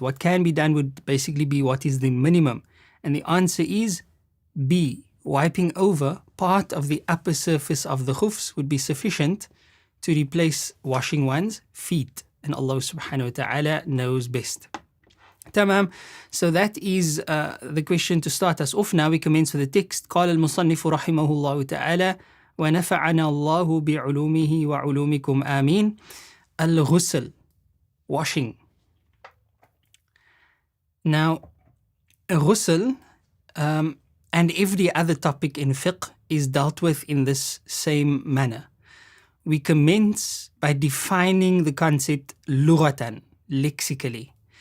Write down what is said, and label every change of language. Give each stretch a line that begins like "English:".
English: What can be done would basically be what is the minimum. And the answer is B. Wiping over part of the upper surface of the khufs would be sufficient to replace washing one's feet. And Allah subhanahu wa ta'ala knows best. Tamam. So that is the question to start us off. Now we commence with the text.
Arabic: قال المصنف رحمه الله تعالى ونفعنا الله بعلومه وعلومكم آمين.
English: Al-Ghusl, washing. Now, ghusl and every other topic in fiqh is dealt with in this same manner. We commence by defining the concept lughatan, lexically.